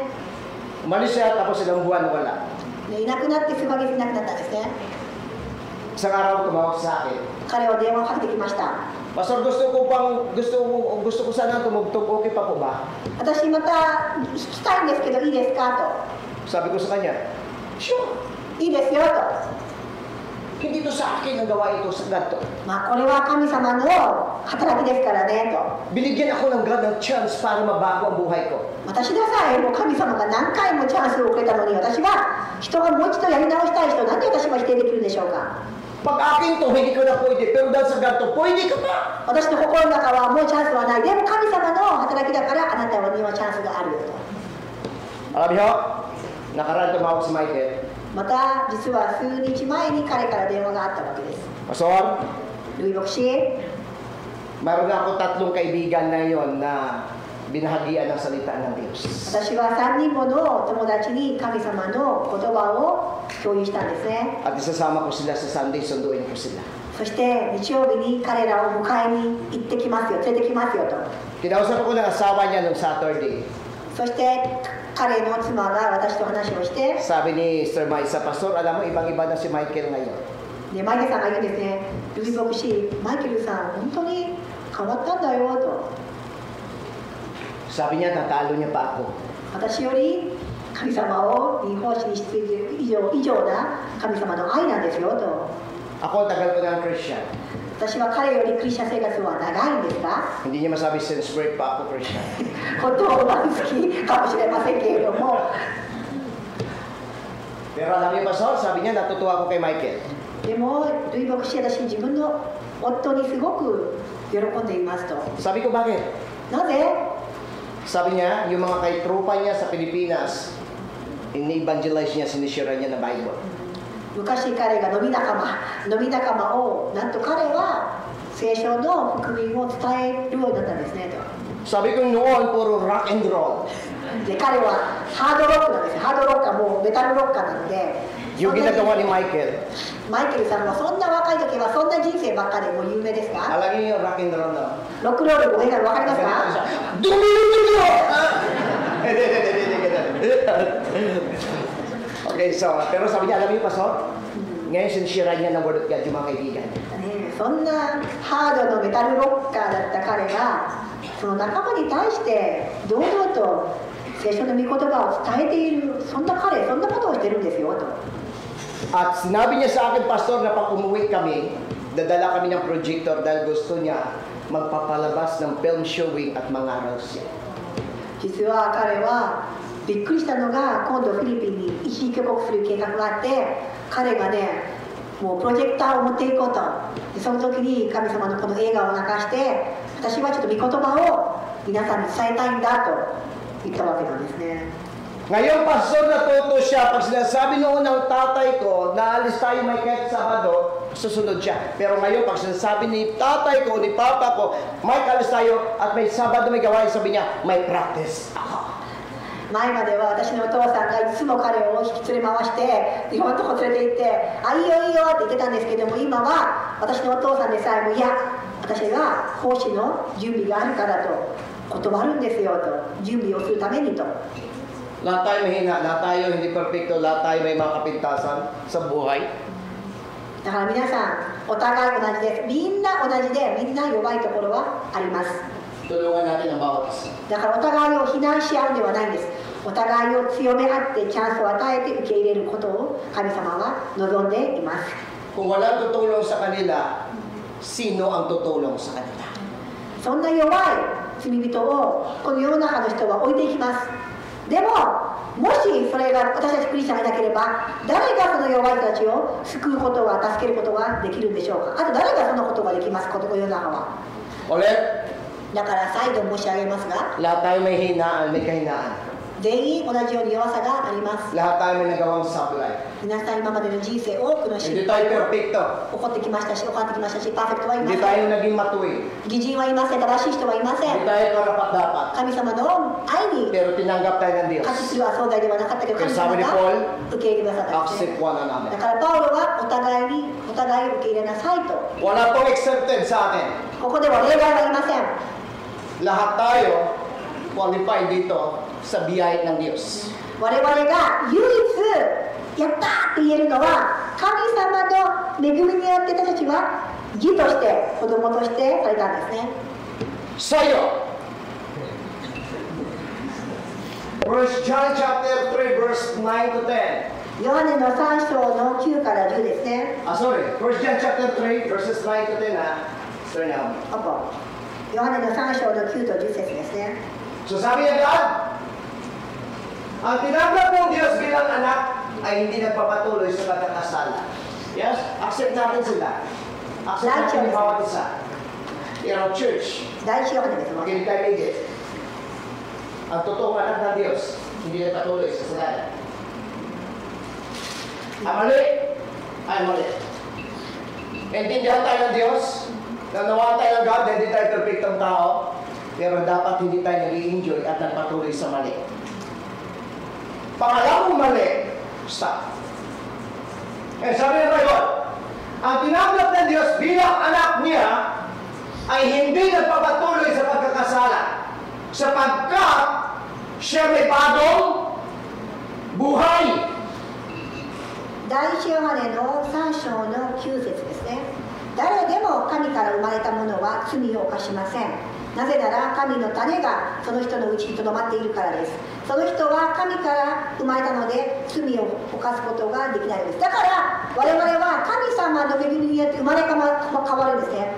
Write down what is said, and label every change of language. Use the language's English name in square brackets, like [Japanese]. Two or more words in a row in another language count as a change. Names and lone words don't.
[Filipino] Umalis siya, tapos ilang buwan wala. [Japanese] いなくなって数ヶ月いなくなったんですね。 [Filipino] Isang araw tumawag sa akin. [Japanese] 彼は電話をかけてきました。 [Filipino] Pastor, gusto ko sana tumugtog, okay pa po ba? [Japanese] 私また弾きたいんですけどいいですかと。 [Filipino] Sabi ko sa kanya, sure. [Japanese] いいですよと。 [Filipino] Hindi to sa akin ang gawa ito sa God to. [Japanese] これは神様の働きですからねと。 [Filipino] Binigyan ako ng God ng chance para mabago ang buhay ko. [Japanese] 私でさえもう神様が何回もチャンスをくれたのに私は人がもう一度やり直したい人なんで私は否定できるんでしょうか。 [Filipino] Pag akin to, hindi ko na pwede. Pero dahil sa God to, pwede ka pa. [Japanese] 私の心の中はもうチャンスはない。でも神様の働きだからあなたにはチャンスがあるよと。 [Filipino] Alam niyo, nakaraan tumawag si Michael. [Japanese] また実は数日前に彼から電話があったわけです。 [Filipino] Pastor, [Japanese] ルイ牧師、 [Filipino] mayroon na ako 3 kaibigan na yon na binahagian ng salita ng Diyos. [Japanese] 私は3人もの友達に神様の言葉を共有したんですね。 [Filipino] At isasama ko sila sa Sunday, sunduin ko sila. [Japanese] そして日曜日に彼らを迎えに行ってきますよ、連れてきますよと。 [Filipino] Kinausap ko ng asawa niya noong Saturday. [Japanese] そして彼の妻が私と話をして、 [Filipino] Sabi ni Sir Maisa, Pastor, alam mo, ibang-iba na si Michael ngayon. [Japanese] でマイケルさんが言うんですね、ルビー牧師、マイケルさん、本当に変わったんだよと。 [Filipino] Sabi niya, natalo niya pa ako. [Japanese] 私より神様を奉仕にしている以上な神様の愛なんですよと。 [Filipino] Ako, tagal ko ng Christian. [Japanese] 私は彼よりクリスチャン生活は長いんですが、 [Filipino] Hindi niya masabi, [English] since birth [Filipino] pa ako Christian. [Japanese] 本当は好きかもしれませんけれども、 [Filipino] Pero alam niyo, Pastor, sabi niya, natutuwa ako kay Michael. [Japanese] でもルイ牧師、私自分の夫にすごく喜んでいますと。 [Filipino] Sabi ko, bakit? [Japanese] なぜ？ [Filipino] Sabi niya, yung mga kaitropa niya sa Pilipinas, ini-evangelize niya, sinishare niya na Bible. [Japanese] 昔彼が飲み仲間を、なんと彼は聖書の福音を伝えるようになったんですねと。 [Filipino] Sabi ko noon, puro [English] rock and roll. [Japanese] で彼はハードロックなんですよ。ハードロッカー、もうメタルロッカーなので、 [Filipino] Yung ginagawa ni Michael. [Japanese] マイケルさんはそんな若い時はそんな人生ばっかりもう有名ですか？ [Filipino] Alam niyo yung [English] rock and roll [Filipino] na. [Japanese] ロックロールごめんなさい、わかりますか？ Dumilo! [English] Okay, so, [Filipino] pero sabi niya, alam niyo, Pastor, ngayon sinishare niya ng [English] Word of God [Filipino] yung mga kaibigan. [Japanese] ね、そんなハードのメタルロッカーだった彼がその仲間に対して堂々と聖書の御言葉を伝えている、そんな彼、そんなことをしてるんですよと。 [Filipino] At sinabi niya sa akin, Pastor, na pag umuwi kami, dadala kami ng projector dahil gusto niya magpapalabas ng film showing at mangaral siya. [Japanese] 実は彼はびっくりしたのが、今度フィリピンに一時帰国する計画があって、彼がね、もうプロジェクターを持っていこうと。でその時に神様のこの映画を流して、私はちょっと御言葉を皆さんに伝えたいんだと言ったわけなんですね。 [Filipino] Ngayon, Pastor, natuto siya. Pag sinasabi noon ng tatay ko, naalis tayo may kahit Sabado, susunod siya. Pero ngayon, pag sinasabi ni tatay ko, ni papa ko, may alis tayo at may Sabado may gawain, sabi niya, may practice ako. [Japanese] 前までは私のお父さんがいつも彼を引き連れ回していろんなとこ連れて行って「あ、いいよいいよ」って言ってたんですけども、今は私のお父さんでさえも「いや、私が奉仕の準備があるから」と断るんですよと、準備をするためにと。 [Filipino] Lahat tayo mahina, lahat tayo hindi perfecto, lahat tayo may mga kapintasan sa buhay. [Japanese] だから皆さんお互い同じです。みんな同じで、みんな弱いところはあります。 [Filipino] Tulungan natin ang bawat isa. [Japanese] だからお互いを非難し合うんではないんです。お互いを強め合ってチャンスを与えて受け入れることを神様は望んでいます。 [Filipino] Kung walang tutulong sa kanila, sino ang tutulong sa kanila? [Japanese] そんな弱い罪人をこの世の中の人は置いていきます。でももしそれが私たちクリスチャンがいなければ、誰がその弱い人たちを救うことは、助けることはできるんでしょうか。あと誰がそのことができます、この世の中は。 [Filipino] Ulit, [Japanese] だから再度申し上げますが、 [Filipino] lahat tayo may hinaan, may kahinaan. [Japanese] 全員同じように弱さがあります。 [Filipino] Lahat tayo may nagawang sablay. [Japanese] 皆さん今までの人生多くの失 [Filipino] Hindi [Japanese] 敗 [Filipino] tayo [Japanese] が [Filipino] perfecto. [Japanese] 起こってきましたし、起こってきましたし、パーフェクトはいま [Filipino] Hindi [Japanese] せん。 [Filipino] tayo naging matuwid. [Japanese] 義人はいません、正しい人はいませ [Filipino] Hindi [Japanese] ん。 [Filipino] tayo karapat-dapat. [Japanese] 神様の愛に [Filipino] Pero tinanggap tayo ng Diyos. [Japanese] 価値するは存在ではなかったけど、神様が受け入れてくださったんですね。 [English] Accept one another. [Japanese] だからパウロはお互いを受け入れなさいと。 [Filipino] Wala pong accepted sa atin. [Japanese] ここでは例外はいません。 [Filipino] Lahat tayo qualified dito sa biyaya ng Diyos. [Japanese] 我々が唯一やったって言えるのは、神様の恵みによって私たちは義として子供としてされたんですね。 [English] Sa'yo. 1 John chapter 3 verse 9 to 10. [Japanese] ヨハネの3章の9から10ですね。 [English] Sorry. 1 John chapter 3 verses 9 to 10 Sorry now. [Japanese] ヨハネの3章の9と10節ですね。 [Filipino] So sabi niya God, ang tinanggap ng Diyos bilang anak ay hindi nagpapatuloy sa pagkakasala. Yes? Accept natin sila. Accept natin yung bawat isa. [English] In our church, [Japanese] 第一ヨハネですもんね。 [Filipino] makinig tayo maigit. Ang totoong anak ng Diyos, hindi nagpatuloy sa kasalanan. Ang mali ay mali. Intindihan tayo ng Diyos, nanawaan tayo ng God, hindi tayo perfectong tao, pero dapat hindi tayo nag-i-enjoy at nagpatuloy sa mali. Pangalawang mali, stop. Eh, sabi ng Bible, ang tinanggap ng Diyos bilang anak niya ay hindi nagpapatuloy sa pagkakasala sapagkat Siya may bagong buhay. [Japanese] 第一ヨハネの3章の9節ですね。誰でも神から生まれたものは罪を犯しません。なぜなら神の種がその人のうちにとどまっているからです。その人は神から生まれたので罪を犯すことができないのです。だから我々は神様の恵みによって生まれ変わるんですね。